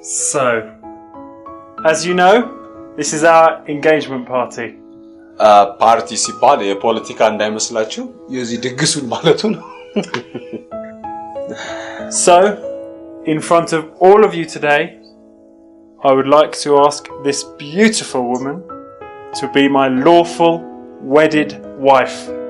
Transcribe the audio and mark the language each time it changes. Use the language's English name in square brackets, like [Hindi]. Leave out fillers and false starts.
[English] So, as you know, this is our engagement party. [Amharic] ፓርቲ ሲባል የፖለቲካ እንዳይመስላችሁ የዚህ ድግሱን ማለቱ ነው። [English] So, in front of all of you today, I would like to ask this beautiful woman to be my lawful wedded wife.